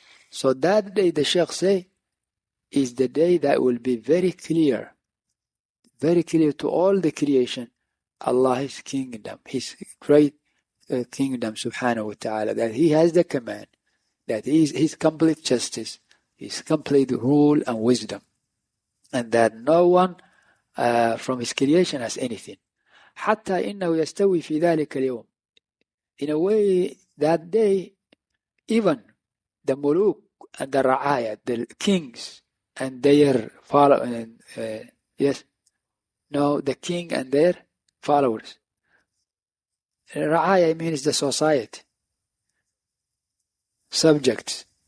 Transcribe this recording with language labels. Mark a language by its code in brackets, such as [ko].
[en] So that day, the Shaykh say, is the day that will be very clear to all the creation, Allah's kingdom, His great kingdom, subhanahu wa ta'ala, that He has the command, that His complete justice, His complete rule and wisdom, and that no one from His creation has anything. [ar] حتى إنه يستوي في ذلك اليوم. [en] In a way, that day, even the muluk and the ra'ayat, the kings and their followers, the king and their followers. Ra'aya means the society, subjects.